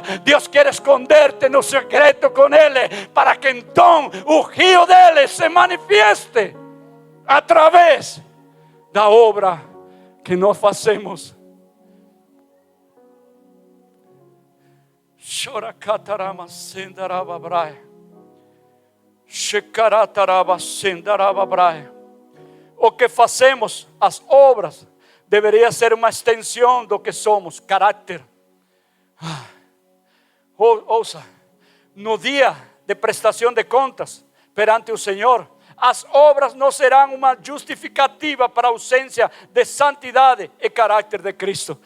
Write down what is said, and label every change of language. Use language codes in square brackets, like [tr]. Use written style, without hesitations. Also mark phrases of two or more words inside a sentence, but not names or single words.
[pt] Deus quer esconder-te no segredo com Ele, para que então o rio dele se manifieste através da obra que nós fazemos. Chora catarama sendaraba braia. Shekarataraba sendaraba braia. O que fazemos, as obras, deveria ser uma extensão do que somos, caráter. Ouça, no dia de prestação de contas perante o Senhor, as obras não serão uma justificativa para a ausência de santidade e caráter de Cristo.